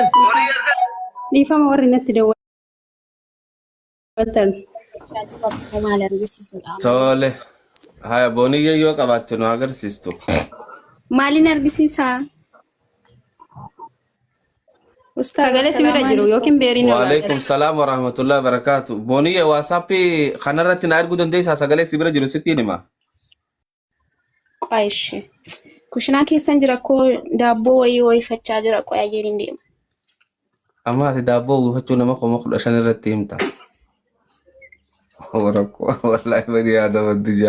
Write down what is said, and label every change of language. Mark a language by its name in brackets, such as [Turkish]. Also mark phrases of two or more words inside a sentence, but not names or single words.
[Oromo] Dhiifama warri natti daawwatan. Maal argisiisudha? Tole. Haya boniyee yoo qabaatte nu agarsiistu. Maalin argisiisaa? Sagalee sibira jiru yookiin beeriin [Arabic] وعليكم السلام ورحمة الله وبركاته. [Oromo] Boniyee WhatsApp kanarratti na erguu dandeessaa sagalee sibira jiru sittiin hima. Qoyshi. Kushinaa keessan jira koo daabboo wayii fachaa jira qoyaa jedhin deema. Amma ati daabboo guufachuu nama 15 irratti himta. Wallahi bani yaadama addunyaa.